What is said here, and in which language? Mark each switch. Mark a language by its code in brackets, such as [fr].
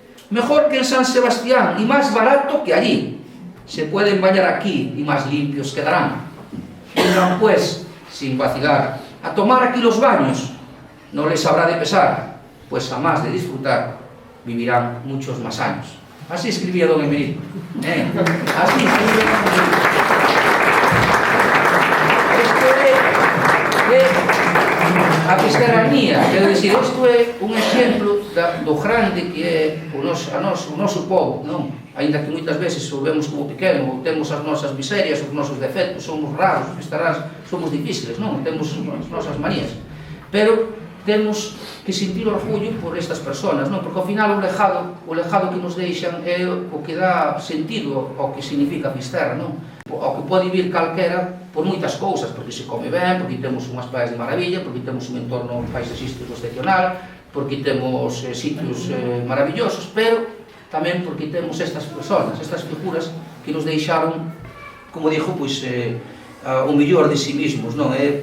[es] mejor que en San Sebastián y más barato que allí. Se pueden bañar aquí y más limpios quedarán. Vengan pues, sin vacilar, a tomar aquí los baños. No les habrá de pesar, pues a más de disfrutar vivirán muchos más años. Así escribía don Emerito. Así escribía don Emerito. [gl] Isto é a fisterranía, quero dicir, isto é un exemplo do grande que é o noso povo, non? Ainda que moitas veces o vemos como pequeno, ou temos as nosas miserias, os nosos defectos, somos raros, somos difíciles, non? Temos as nosas manías. Pero temos que sentir orgullo por estas personas, non? Porque ao final o legado que nos deixan é o que dá sentido ao que significa Fisterra, non? Ao que pode vivir calquera por moitas cousas, porque se come ben, porque temos unhas praias de maravilla, porque temos un entorno paisaxístico excepcional, porque temos sitios maravillosos, pero tamén porque temos estas personas, estas figuras que nos deixaron, como dixo, pois, o mellor de si mesmos, non?